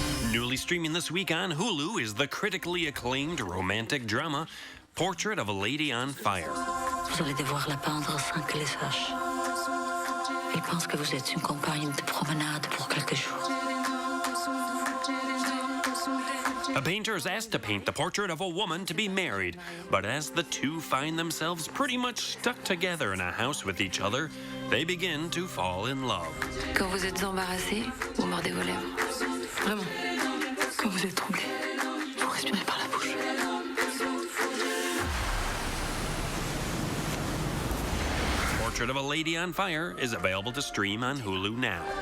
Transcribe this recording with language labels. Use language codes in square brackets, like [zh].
[en] Newly streaming this week on Hulu is the critically acclaimed romantic drama Portrait of a Lady on Fire. [fr] Vous allez devoir la peindre sans que les sache. Il pense que vous êtes une compagne de promenade pour quelques jours. [en] A painter is asked to paint the portrait of a woman to be married, but as the two find themselves pretty much stuck together in a house with each other, they begin to fall in love. [fr] Quand vous êtes embarrassé, vous mordez vos lèvres. Vraiment. Quand vous êtes troublé, vous respirez par la bouche. [en] Portrait of a Lady on Fire is available to stream on Hulu now.